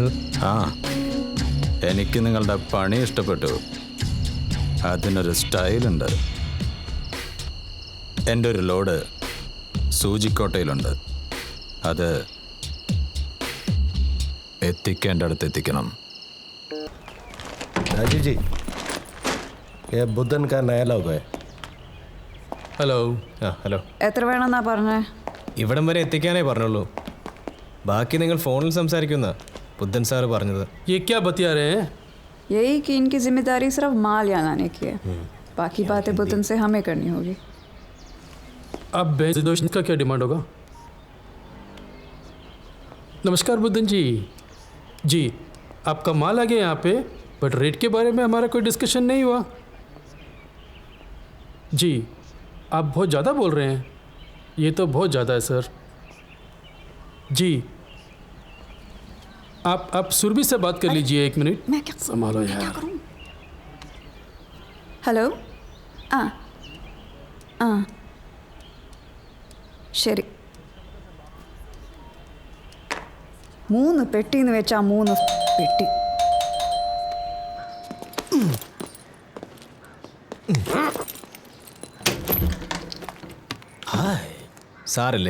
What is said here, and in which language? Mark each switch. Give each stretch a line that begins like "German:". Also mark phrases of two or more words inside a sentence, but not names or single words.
Malayalam: എനിക്ക് നിങ്ങളുടെ പണി ഇഷ്ടപ്പെട്ടു. അതിനൊരു സ്റ്റൈലുണ്ട്. എൻ്റെ ഒരു ലോഡ് സൂചിക്കോട്ടയിലുണ്ട്. അത് എത്തിക്കേണ്ടടുത്ത് എത്തിക്കണം.
Hindi: राजीव जी, ये बुद्धन का नया लोगो है.
Malayalam: ഹലോ. ഹലോ. എത്ര വേണമെന്നാ പറഞ്ഞേ? ഇവിടം വരെ എത്തിക്കാനേ പറഞ്ഞുള്ളൂ. ബാക്കി നിങ്ങൾ ഫോണിൽ സംസാരിക്കുന്ന ബുദ്ധൻ സാറ് പറഞ്ഞത്.
Hindi: ये क्या बतिया रहे हैं? यही कि इनकी जिम्मेदारी सिर्फ माल यहाँ लाने की है, बाकी बातें बुद्धन से हमें करनी होगी. अब बेजोश का क्या डिमांड होगा? नमस्कार बुद्धन जी. जी आपका माल आ गया यहाँ पे,
English: but rate
Hindi: के बारे में हमारा कोई डिस्कशन नहीं हुआ. जी आप बहुत ज़्यादा बोल रहे हैं. ये तो बहुत ज़्यादा है सर. जी आप सुरभि से बात कर लीजिए. एक मिनट. मैं क्या संभालो यार.
Malayalam: ഹലോ. ആ ആ ശരി. 3 പെട്ടിന്ന് വെച്ചാൽ 3 പെട്ടി. സാറല്ലേ?